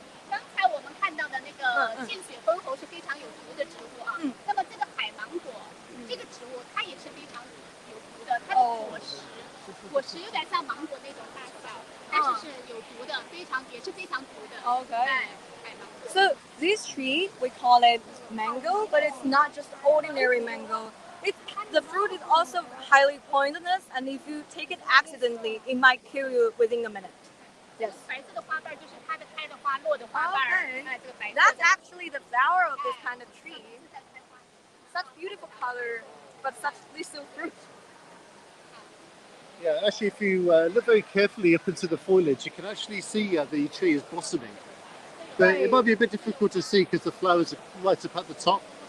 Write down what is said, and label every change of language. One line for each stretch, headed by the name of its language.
Chinese: 刚才我们看到的那个见血封喉是非常有毒的植物啊。那么这个海芒果，这个植物它也是非常有毒的，它的果实有点像芒果那种大小，但是是有毒的，也是非常毒的。
English: Okay. So this tree, we call it mango, but it's not just ordinary mango. The fruit is also highly poisonous, and if you take it accidentally, it might kill you within a minute. Yes.
Chinese: 白色的花瓣就是它的开的花落的花瓣。
English: Okay. That's actually the flower of this kind of tree. Such beautiful color, but such little fruit. Yeah, actually, if you look very carefully up into the foliage, you can actually see the tree is blossoming. But it might be a bit difficult to see because the flowers are right up at the top.